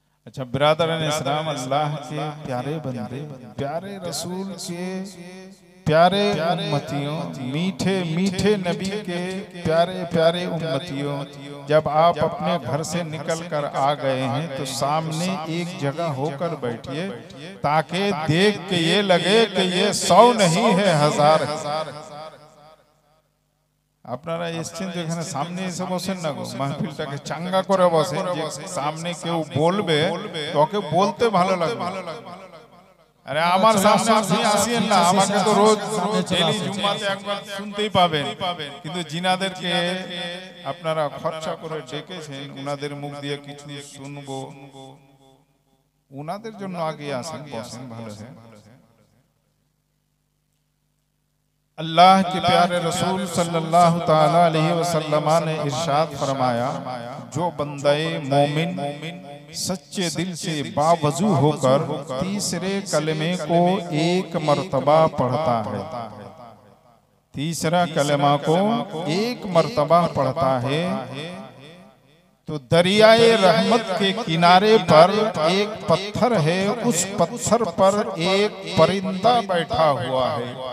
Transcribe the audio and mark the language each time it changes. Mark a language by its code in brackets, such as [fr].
[hi] अच्छा बिरादरान इस्लाम, अल्लाह के प्यारे बंदे, प्यारे रसूल के प्यारे उम्मतियों, मीठे मीठे नबी के प्यारे प्यारे उम्मतियों, जब आप अपने घर से निकल कर आ गए हैं तो सामने एक जगह होकर बैठिए ताकि देख के ये लगे कि ये 100 नहीं है, 1000। [bn] আপনারা এসেছেন তো এখানে সামনে এসে বসেন না গো, মাহফিলটাকে চাঙ্গা করে বসেন। যে সামনে কেউ বলবে তোকে বলতে ভালো লাগবে, আরে আমার সামনে আপনি আসেন না, আমাকে তো রোজ ডেইলি জুম্মাতে একবার শুনতেই পাবেন, কিন্তু জিনাদেরকে আপনারা খরচা করে ডেকেছেন, উনাদের মুখ দিয়ে কিছু শুনবো, উনাদের জন্য আগে আসেন, বসেন, ভালো है। [hi] अल्लाह के प्यारे रसूल सल्लल्लाहु ताला अलैहि वसल्लम ने इरशाद फरमाया, जो बंदे मोमिन सच्चे दिल से बावजू होकर तीसरे कलमे को एक मर्तबा पढ़ता है, तीसरा कलमा को एक मर्तबा पढ़ता है, तो दरियाए रहमत के किनारे पर एक पत्थर है, उस पत्थर पर एक परिंदा बैठा हुआ है।